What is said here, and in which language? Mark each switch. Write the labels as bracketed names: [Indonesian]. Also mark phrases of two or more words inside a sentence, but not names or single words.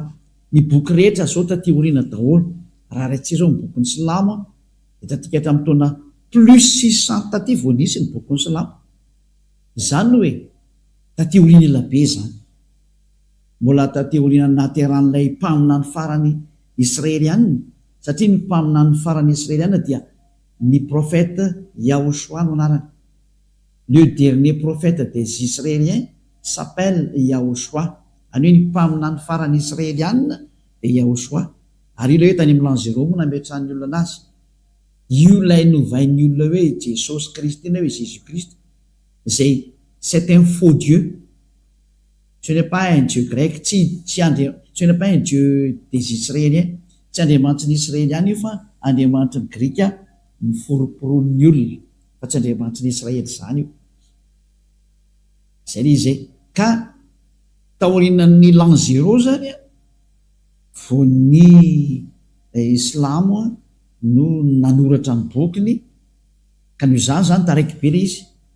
[Malagasy] Ny boky rehetra zao taty oriana daholo raha ratsika zao ny boky ny Silamo de tatika hatramin'ny taona plus 600 taty vao nisy ny boky ny Silamo. Zany hoe taty oriana elabe zany mbola taty oriana nateran'ilay mpamina ny farany israelianina satria ny mpamina ny farany israelianina dia ny prophète Yahoshua no anarany. [French] Le dernier prophète des Israéliens s'appelle Yahoshua. [Malagasy] Any hoe ny mpamina ny farany israelianina de Yahoshua. Ary io le hoe tany amin'ny [French] l'an 0 [Malagasy] moa nametrahan'ny olona anazy io lay novain'ny olona hoe Jesosy Kristy na hoe Jésus Christ zay [French] c'est un faux Dieu. Ce n'est pas un Dieu grec, ce n'est pas un Dieu des Israéliens, [Malagasy] tsy andriamanitry ny Israeliana io fa andriamanitry ny Grika ny foroporon'ny olona fa tsy andriamanitry ny Israely zany io. Zay le izay ka taorinan'ny [French] l'an 0 [Malagasy] zany vo ny Islamo no nanoratra ny bokiny ka noho zany taraiky be le izy